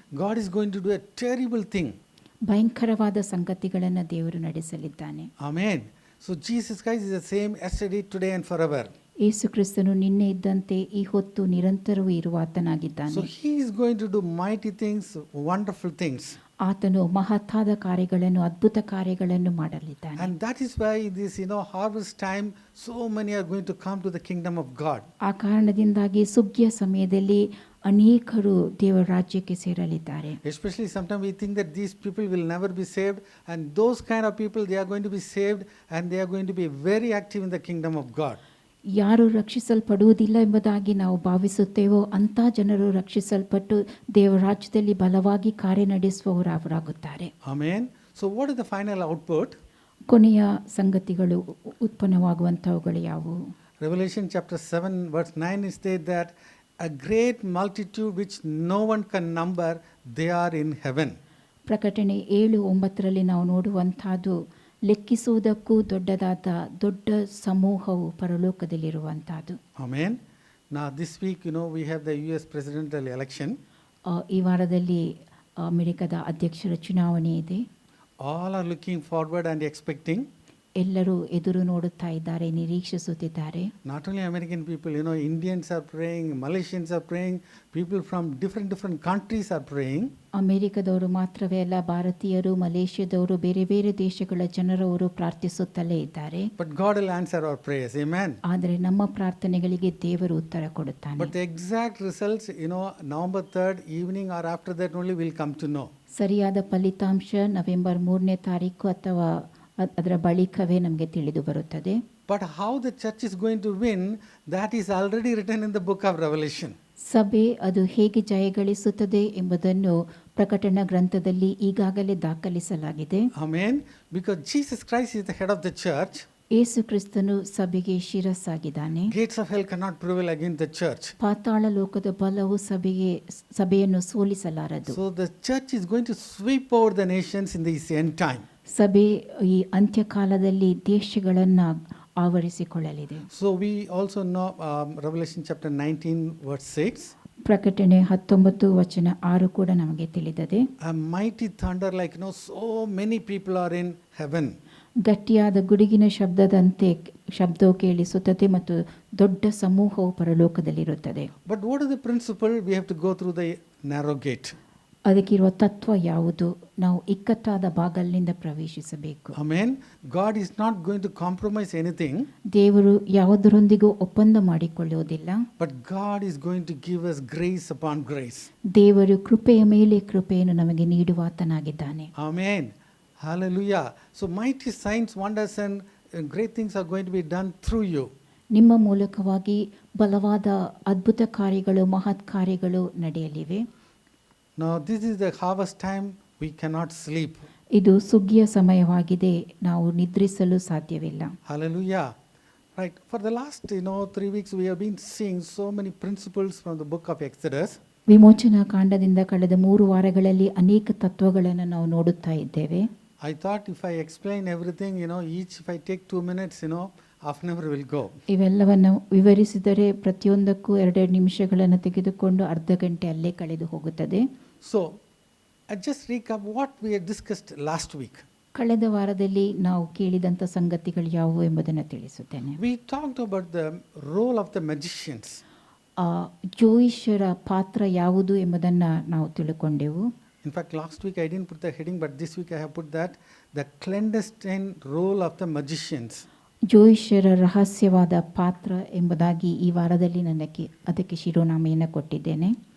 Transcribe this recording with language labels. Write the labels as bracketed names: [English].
[English] God is going to do a terrible thing. [Kannada] ಭಯಂಕರವಾದ ಸಂಗತಿಗಳನ್ನು ದೇವರು ನಡೆಸಲಿದ್ದಾನೆ. [English] Amen. So Jesus Christ is the same yesterday, today and forever. [Kannada] ಯೇಸು ಕ್ರಿಸ್ತನು ನಿನ್ನೆ ಇದ್ದಂತೆ ಈ ಹೊತ್ತು ನಿರಂತರವೂ ಇರುವ ಆತನಾಗಿದ್ದಾನೆ. [English] So he is going to do mighty things, wonderful things. [Kannada] ಆತನು ಮಹತ್ತಾದ ಕಾರ್ಯಗಳನ್ನು, ಅದ್ಭುತ ಕಾರ್ಯಗಳನ್ನು ಮಾಡಲಿದ್ದಾನೆ. [English] And that is why this harvest time so many are going to come to the kingdom of God. [Kannada] ಆ ಕಾರಣದಿಂದಾಗಿ ಸುಗ್ಗಿಯ ಸಮಯದಲ್ಲಿ ಅನೇಕರು ದೇವರ ರಾಜ್ಯಕ್ಕೆ ಸೇರಲಿದ್ದಾರೆ. [English] Especially sometimes we think that these people will never be saved, and those kind of people, they are going to be saved and they are going to be very active in the kingdom of God. [Kannada] ಯಾರು ರಕ್ಷಿಸಲ್ಪಡುವುದಿಲ್ಲ ಎಂಬುದಾಗಿ ನಾವು ಭಾವಿಸುತ್ತೇವೋ ಅಂಥ ಜನರು ರಕ್ಷಿಸಲ್ಪಟ್ಟು ದೇವರ ರಾಜ್ಯದಲ್ಲಿ ಬಲವಾಗಿ ಕಾರ್ಯನಡೆಸುವವರಾಗುತ್ತಾರೆ. [English] Amen. So what is the final output? [Kannada] ಕೊನೆಯ ಸಂಗತಿಗಳು ಉತ್ಪನ್ನವಾಗುವಂಥವುಗಳು ಯಾವುವು? [English] Revelation chapter 7 verse 9 is stated that a great multitude which no one can number, they are in heaven. [Kannada] ಪ್ರಕಟಣೆ 7:9 ನಾವು ನೋಡುವಂಥದ್ದು ಲೆಕ್ಕಿಸುವುದಕ್ಕೂ ದೊಡ್ಡ ಸಮೂಹವು ಪರಲೋಕದಲ್ಲಿರುವಂಥದ್ದು. [English] Amen. Now this week, we have the US presidential election. [Kannada] ಈ ವಾರದಲ್ಲಿ ಅಮೆರಿಕದ ಅಧ್ಯಕ್ಷರ ಚುನಾವಣೆ ಇದೆ. [English] All are looking forward and expecting. [Kannada] ಎಲ್ಲರೂ ಎದುರು ನೋಡುತ್ತಾ ಇದ್ದಾರೆ, ನಿರೀಕ್ಷಿಸುತ್ತಿದ್ದಾರೆ. [English] Not only American people, Indians are praying, Malaysians are praying, people from different countries are praying. [Kannada] ಅಮೆರಿಕದವರು ಮಾತ್ರವೇ ಅಲ್ಲ, ಭಾರತೀಯರು, ಮಲೇಷ್ಯಾದವರು, ಬೇರೆ ಬೇರೆ ದೇಶಗಳ ಜನರವರು ಪ್ರಾರ್ಥಿಸುತ್ತಲೇ ಇದ್ದಾರೆ. [English] But God will answer our prayers. Amen. [Kannada] ಆದರೆ ನಮ್ಮ ಪ್ರಾರ್ಥನೆಗಳಿಗೆ ದೇವರು ಉತ್ತರ ಕೊಡುತ್ತಾನೆ. [English] But the exact results, November 3rd evening or after that only we'll come to know. [Kannada] ಸರಿಯಾದ ಫಲಿತಾಂಶ ನವೆಂಬರ್ 3ನೇ ತಾರೀಕು ಅಥವಾ ಅದರ ಬಳಿಕವೇ ನಮಗೆ ತಿಳಿದು ಬರುತ್ತದೆ. [English] But how the church is going to win, that is already written in the book of Revelation. [Kannada] ಸಭೆ ಅದು ಹೇಗೆ ಜಯಗಳಿಸುತ್ತದೆ ಎಂಬುದನ್ನು ಪ್ರಕಟಣಾ ಗ್ರಂಥದಲ್ಲಿ ಈಗಾಗಲೇ ದಾಖಲಿಸಲಾಗಿದೆ. [English] Amen. Because Jesus Christ is the head of the church. [Kannada] ಯೇಸು ಕ್ರಿಸ್ತನು ಸಭೆಗೆ ಶಿರಸ್ಸಾಗಿದ್ದಾನೆ. [English] Gates of hell cannot prevail against the church. [Kannada] ಪಾತಾಳ ಲೋಕದ ಬಲವು ಸಭೆಯನ್ನು ಸೋಲಿಸಲಾರದು. [English] So the church is going to sweep over the nations in this end time. [Kannada] ಸಭೆ ಈ ಅಂತ್ಯಕಾಲದಲ್ಲಿ ದೇಶಗಳನ್ನು ಆವರಿಸಿಕೊಳ್ಳಲಿದೆ. [English] So we also know Revelation chapter 19 verse 6. [Kannada] ಪ್ರಕಟಣೆ 19:6 ಕೂಡ ನಮಗೆ ತಿಳಿದಿದೆ. [English] A mighty thunder, like so many people are in heaven. [Kannada] ಗಟ್ಟಿಯಾದ ಗುಡುಗಿನ ಶಬ್ದವು ಕೇಳಿಸುತ್ತದೆ ಮತ್ತು ದೊಡ್ಡ ಸಮೂಹವು ಪರಲೋಕದಲ್ಲಿರುತ್ತದೆ. [English] But what is the principle? We have to go through the narrow gate. [Kannada] ಅದಕ್ಕಿರುವ ತತ್ವ ಯಾವುದು? ನಾವು ಇಕ್ಕಟ್ಟಾದ ಬಾಗಲಿನಿಂದ ಪ್ರವೇಶಿಸಬೇಕು. [English] Amen. God is not going to compromise anything. [Kannada] ದೇವರು ಯಾವುದರೊಂದಿಗೂ ಒಪ್ಪಂದ ಮಾಡಿಕೊಳ್ಳುವುದಿಲ್ಲ. [English] But God is going to give us grace upon grace. [Kannada] ದೇವರು ಕೃಪೆಯ ಮೇಲೆ ಕೃಪೆಯನ್ನು ನಮಗೆ ನೀಡುವಾತನಾಗಿದ್ದಾನೆ. [English] Amen. Hallelujah. So mighty signs, wonders and great things are going to be done through you. [Kannada] ನಿಮ್ಮ ಮೂಲಕವಾಗಿ ಬಲವಾದ ಅದ್ಭುತ ಕಾರ್ಯಗಳು, ಮಹತ್ ಕಾರ್ಯಗಳು ನಡೆಯಲಿವೆ. [English] Now this is the harvest time. We cannot sleep. [Kannada] ಇದು ಸುಗ್ಗಿಯ ಸಮಯವಾಗಿದೆ, ನಾವು ನಿದ್ರಿಸಲು ಸಾಧ್ಯವಿಲ್ಲ. [English] Hallelujah. Right. For the last 3 weeks we have been seeing so many principles from the book of Exodus. [Kannada] ವಿಮೋಚನಾ ಕಾಂಡದಿಂದ ಕಳೆದ 3 ವಾರಗಳಲ್ಲಿ ಅನೇಕ ತತ್ವಗಳನ್ನು ನಾವು ನೋಡುತ್ತಾ ಇದ್ದೇವೆ. [English] I thought if I explain everything, each if I take 2 minutes, half an hour will go. [Kannada] ಇವೆಲ್ಲವನ್ನು ವಿವರಿಸಿದರೆ ಪ್ರತಿಯೊಂದಕ್ಕೂ 2 ನಿಮಿಷಗಳನ್ನು ತೆಗೆದುಕೊಂಡು ಅರ್ಧ ಗಂಟೆ ಅಲ್ಲೇ ಕಳೆದು ಹೋಗುತ್ತದೆ. [English] So I just recap what we had discussed last week. [Kannada] ಕಳೆದ ವಾರದಲ್ಲಿ ನಾವು ಕೇಳಿದಂಥ ಸಂಗತಿಗಳು ಯಾವುವು ಎಂಬುದನ್ನು ತಿಳಿಸುತ್ತೇನೆ. [English] We talked about the role of the magicians. [Kannada] ಜೋಯಿಷರ ಪಾತ್ರ ಯಾವುದು ಎಂಬುದನ್ನು ನಾವು ತಿಳ್ಕೊಂಡೆವು. [English] In fact, last week I didn't put the heading, but this week I have put that the clandestine role of the magicians. [Kannada] ಜೋಯಿಷರ ರಹಸ್ಯವಾದ ಪಾತ್ರ ಎಂಬುದಾಗಿ ಈ ವಾರದಲ್ಲಿ ಅದಕ್ಕೆ ಶಿರೋನಾಮೆಯನ್ನು ಕೊಟ್ಟಿದ್ದೇನೆ.